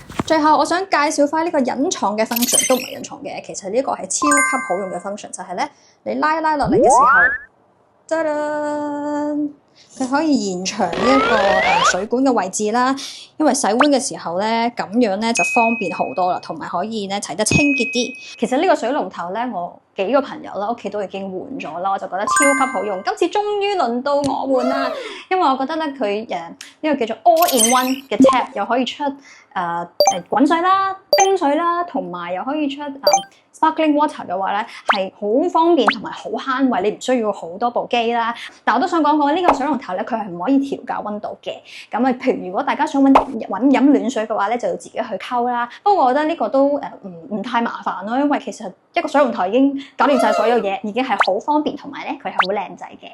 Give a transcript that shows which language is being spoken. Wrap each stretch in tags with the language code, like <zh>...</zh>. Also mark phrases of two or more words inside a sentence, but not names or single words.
<yue>最後我想介紹翻呢個隱藏嘅 function， 都唔係隱藏嘅，其實呢個係超級好用嘅 function， 就係咧你拉落嚟嘅時候，噔噔，佢可以延長呢一個水管嘅位置啦。因為洗碗嘅時候咧，咁樣咧就方便好多啦，同埋可以咧洗得清潔啲。其實呢個水龍頭咧，我幾個朋友啦，屋企都已經換咗啦，我就覺得超級好用。今次終於輪到我換啦，因為我覺得咧佢呢個叫做</yue> <en>all in one</en> <yue>嘅 tap， 又可以出滾水啦、冰水啦，同埋又可以出</yue> <en>sparkling water</en> <yue>嘅話咧，係好方便同埋好慳位，你唔需要好多部機啦。但我都想講講呢個水龍頭咧，佢係唔可以調校溫度嘅。咁啊，譬如如果大家想揾飲暖水嘅話咧，就要自己去溝啦。不過我覺得呢個都唔太麻煩咯，因為其實一個水龍頭已經搞掂晒所有嘢，已經係好方便，同埋咧佢係好靚仔嘅。</yue>